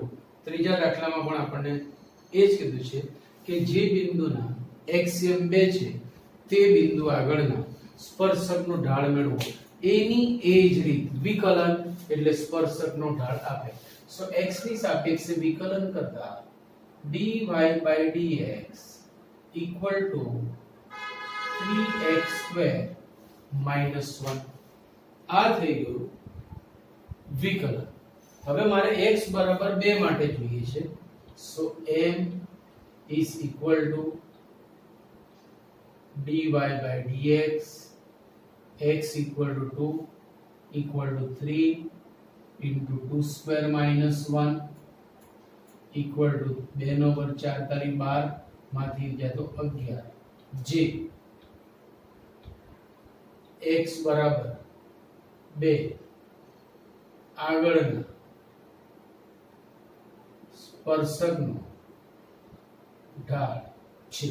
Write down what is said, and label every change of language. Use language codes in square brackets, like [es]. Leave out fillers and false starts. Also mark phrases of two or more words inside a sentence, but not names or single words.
[gu] ત્રીજા દાખલામાં પણ આપણને એ જ કીધું છે કે જે બિંદુના એક્સિયમ 2 છે તે બિંદુ આગળના સ્પર્શકનો ઢાળ મેળવો. એની એ જ રીત વિકલન એટલે સ્પર્શકનો ઢાળ આપે. સો x ની સાપેક્ષે વિકલન કરતા [en] dy by dx equal to [gu] 3x² - 1. આ થઈ ગયું વિકલન. હવે મારે x બરાબર 2 માટે જોઈએ છે. [en] સો m is equal to dy by dx x equal to 2 equal to 3 into 2² - 1 equal to 2 [gu] નો વર્ગ 4 તારી 12 માંથી જાય તો 11 જે x બરાબર 2 આગળના સ્પર્શકનો ઢાળ છે.